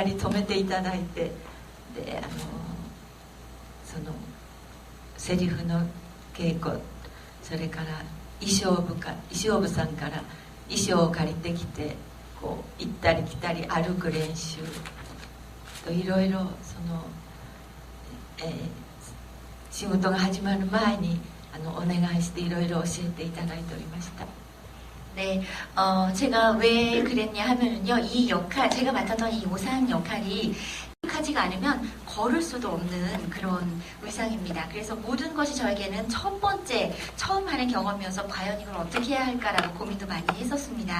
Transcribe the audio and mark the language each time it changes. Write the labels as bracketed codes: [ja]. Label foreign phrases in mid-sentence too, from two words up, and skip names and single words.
[ja] り泊めていただいて、でそのセリフの稽古、それから衣装部さんから衣装を借りてきてこう行ったり来たり歩く練習と、いろいろ仕事が始まる前にお願いしていろいろ教えていただいておりました。 [ko] 네, 제가 왜 그랬냐 하면은요, 이 역할, 제가 맡았던 이 오상 역할이 하지가 않으면 걸을 수도 없는 그런 의상입니다. 그래서 모든 것이 저에게는 첫 번째, 처음 하는 경험이어서 과연 이걸 어떻게 해야 할까라고 고민도 많이 했었습니다.